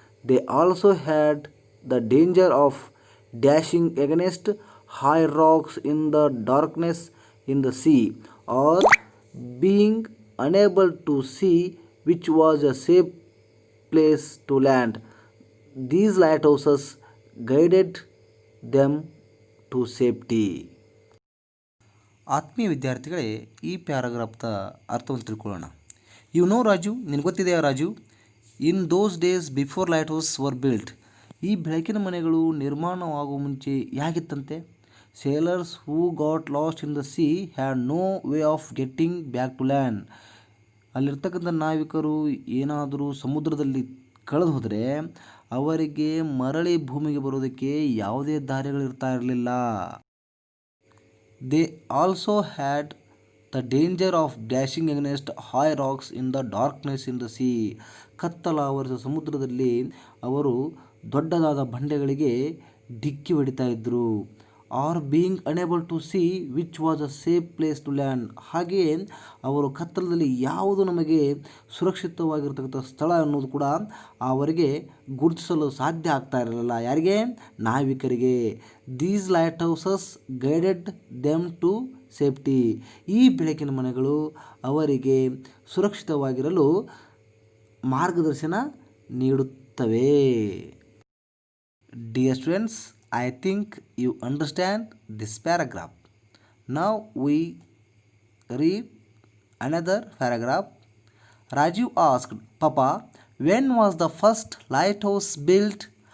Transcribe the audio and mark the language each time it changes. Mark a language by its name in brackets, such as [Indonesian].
[English] They also had the danger of dashing against high rocks in the darkness in the sea, or being unable to see which was a safe place to land. These lighthouses guided them to safety. [Kannada] ಆತ್ಮೀಯ ವಿದ್ಯಾರ್ಥಿಗಳೇ, ಈ ಪ್ಯಾರಾಗ್ರಾಫ್ದ ಅರ್ಥವನ್ನು ತಿಳ್ಕೊಳ್ಳೋಣ. [English] you know Raju, [Kannada] ನಿನಗೆ ಗೊತ್ತಿದೆಯಾ ರಾಜು, [English] in those days before lighthouse were built, [Kannada] ಈ ಬೆಳಕಿನ ಮನೆಗಳು ನಿರ್ಮಾಣವಾಗುವ ಮುಂಚೆ ಹೇಗಿತ್ತಂತೆ? [English] Sailors who got lost in the sea had no way of getting back to land. [Kannada] ಅಲ್ಲಿರ್ತಕ್ಕಂಥ ನಾವಿಕರು ಏನಾದರೂ ಸಮುದ್ರದಲ್ಲಿ ಕಳೆದು ಹೋದರೆ ಅವರಿಗೆ ಮರಳಿ ಭೂಮಿಗೆ ಬರೋದಕ್ಕೆ ಯಾವುದೇ ದಾರಿಗಳಿರ್ತಾ ಇರಲಿಲ್ಲ. [English] They also had the danger of dashing against high rocks in the darkness in the sea. [Kannada] ಕತ್ತಲಾವರಿಸಿದ ಸಮುದ್ರದಲ್ಲಿ ಅವರು ದೊಡ್ಡದಾದ ಬಂಡೆಗಳಿಗೆ ಡಿಕ್ಕಿ ಹೊಡಿತಾ ಇದ್ದರು. [English] Or being unable to see which was a safe place to land. [Kannada] ಹಾಗೆಯೇ ಅವರು ಕತ್ತಲದಲ್ಲಿ ಯಾವುದು ನಮಗೆ ಸುರಕ್ಷಿತವಾಗಿರ್ತಕ್ಕಂಥ ಸ್ಥಳ ಅನ್ನೋದು ಕೂಡ ಅವರಿಗೆ ಗುರುತಿಸಲು ಸಾಧ್ಯ ಆಗ್ತಾ ಇರಲಿಲ್ಲ. ಯಾರಿಗೆ? ನಾವಿಕರಿಗೆ. [English] These light houses guided them to safety. [Kannada] ಈ ಬೆಳಕಿನ ಮನೆಗಳು ಅವರಿಗೆ ಸುರಕ್ಷಿತವಾಗಿರಲು ಮಾರ್ಗದರ್ಶನ ನೀಡುತ್ತವೆ. [English] Dear students, I think you understand this paragraph. Now we read another paragraph. Rajiv asked, Papa, when was the first lighthouse built?